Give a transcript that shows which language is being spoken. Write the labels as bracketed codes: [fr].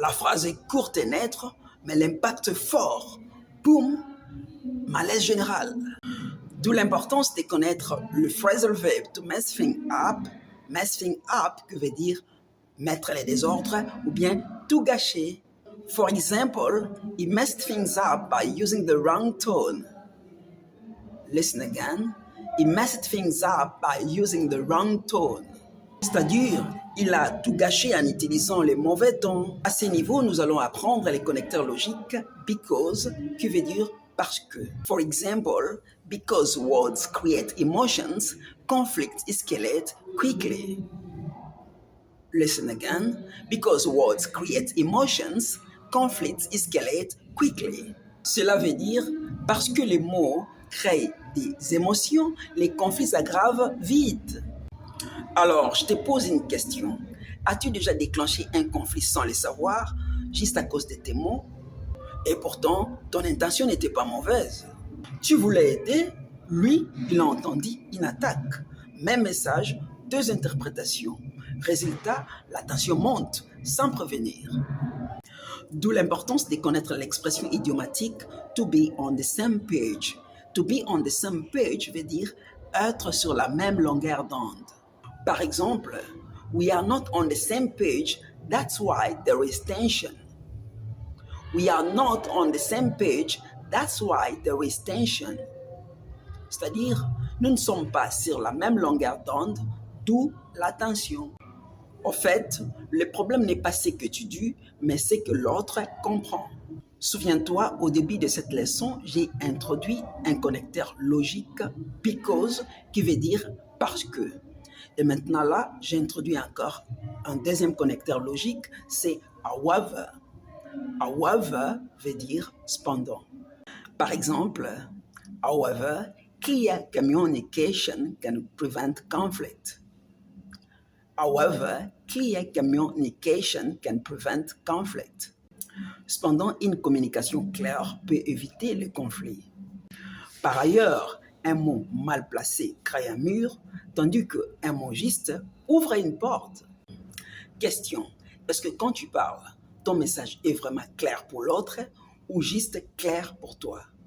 [fr] La phrase est courte et nette, mais l'impact fort. Boum, malaise général. D'où l'importance de connaître le phrasal verb [en] to mess things up. Mess things up, [fr] que veut dire mettre les désordres ou bien tout gâcher. [en] For example, he messed things up by using the wrong tone. Listen again. He messed things up by using the wrong tone. [fr] C'est-à-dire, il a tout gâché en utilisant les mauvais tons. À ce niveau, nous allons apprendre les connecteurs logiques because, qui veut dire parce que. [en] For example, because words create emotions, conflict escalate quickly. Listen again. Because words create emotions, conflicts escalate quickly. [fr] Cela veut dire parce que les mots créent des émotions, les conflits s'aggravent vite. Alors, je te pose une question. As-tu déjà déclenché un conflit sans le savoir, juste à cause de tes mots? Et pourtant, ton intention n'était pas mauvaise. Tu voulais aider, lui, il a entendu une attaque. Même message, deux interprétations. Résultat, la tension monte sans prévenir. D'où l'importance de connaître l'expression idiomatique [en] to be on the same page. To be on the same page [fr] veut dire être sur la même longueur d'onde. Par exemple, [en] we are not on the same page, that's why there is tension. We are not on the same page, that's why there is tension. [fr] C'est-à-dire, nous ne sommes pas sur la même longueur d'onde, d'où la tension. Au fait, le problème n'est pas ce que tu dis, mais ce que l'autre comprend. Souviens-toi, au début de cette leçon, j'ai introduit un connecteur logique, because, qui veut dire parce que. Et maintenant là, j'ai introduit encore un deuxième connecteur logique, c'est however. However veut dire cependant. Par exemple, [en] however, clear communication can prevent conflict. However, clear communication can prevent conflict. [fr] Cependant, une communication claire peut éviter le conflit. Par ailleurs, un mot mal placé crée un mur, tandis qu'un mot juste ouvre une porte. Question, est-ce que quand tu parles, ton message est vraiment clair pour l'autre ou juste clair pour toi?